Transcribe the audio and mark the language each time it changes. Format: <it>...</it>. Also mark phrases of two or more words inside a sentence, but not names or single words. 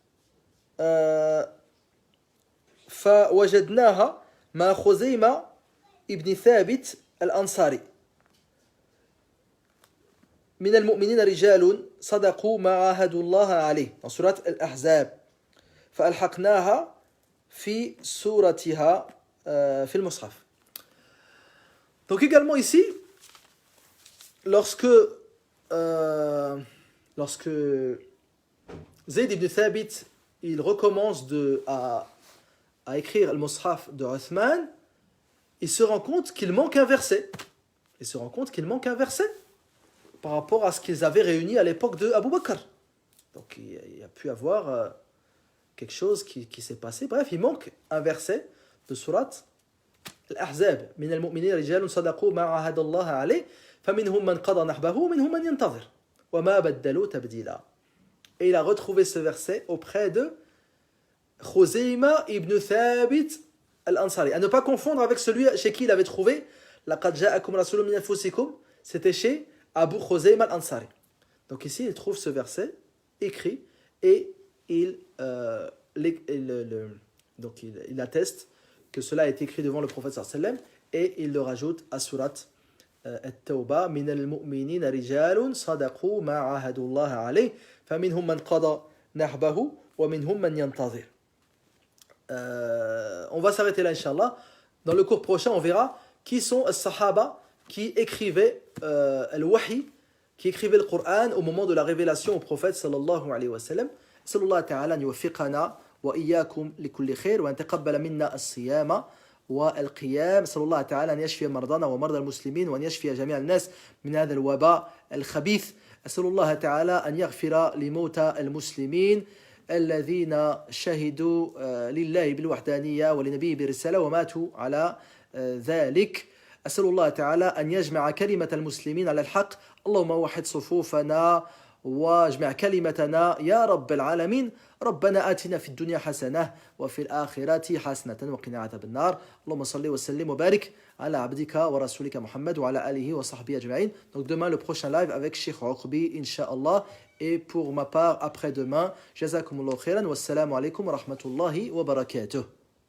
<ar>فوجدناها مع خزيمة ابن ثابت الأنصاري من المؤمنين رجال صدقوا ما عاهدوا الله عليه dans سورة الأحزاب فألحقناها في سورتها في المصحف.</ar> <fr>Donc également ici, lorsque Zayd ibn Thabit il recommence à écrire le Mus'haf de Uthman, il se rend compte qu'il manque un verset. Par rapport à ce qu'ils avaient réuni à l'époque de Abu Bakr. Donc il y a pu avoir quelque chose qui s'est passé. Bref, il manque un verset de surat Al-Ahzab.</fr> <ar>من المؤمنين رجال صدقوا ما عاهدوا الله عليه فمنهم من قضى نحبه منهم من ينتظر. وما بدلوا تبديلا.</ar> <fr>Et il a retrouvé ce verset auprès de Khuzayma ibn Thabit al-Ansari. À ne pas confondre avec celui chez qui il avait trouvé</fr> <ar>لقد جاءكم رسول من أنفسكم,</ar> <fr>c'était chez Abu Khuzayma al-Ansari. Donc ici, il trouve ce verset écrit et il atteste que cela a été écrit devant le prophète</fr> <ar>صلى الله عليه وسلم</ar> <fr>et il le rajoute à surat At-Tawbah</fr> <ar>من المؤمنين رجال صدقوا ما عاهدوا الله عليه فمنهم من قضى نحبه ومنهم من ينتظر.</ar> <fr>On va s'arrêter là inchallah. Dans le cours prochain, on verra qui sont les sahaba qui écrivait al-wahi, qui écrivait le Coran au moment de la révélation au prophète</fr> <ar>صلى الله عليه وسلم. صلى الله تعالى أن يوفقنا وإياكم لكل خير وأن تقبل منا الصيام والقيام. صلى الله تعالى أن يشفي مرضانا ومرضى المسلمين وأن يشفي جميع الناس من هذا الوباء الخبيث. صلى الله تعالى أن يغفر لموتى المسلمين الذين شهدوا لله بالوحدانية ولنبيه بالرسالة وماتوا على ذلك. أسأل الله تعالى أن يجمع كلمة المسلمين على الحق. اللهم وحد صفوفنا واجمع كلمتنا يا رب العالمين. ربنا آتنا في الدنيا حسنة وفي الآخرة حسنة وقنا عذاب النار. اللهم صل وسلم وبارك على عبدك ورسولك محمد وعلى آله وصحبه أجمعين.</ar> <fr>Donc demain le prochain live avec Cheikh Uqbi Inch'Allah. Et pour ma part après-demain,</fr> <ar>جزاكم الله خيرا والسلام عليكم ورحمة الله وبركاته.</ar>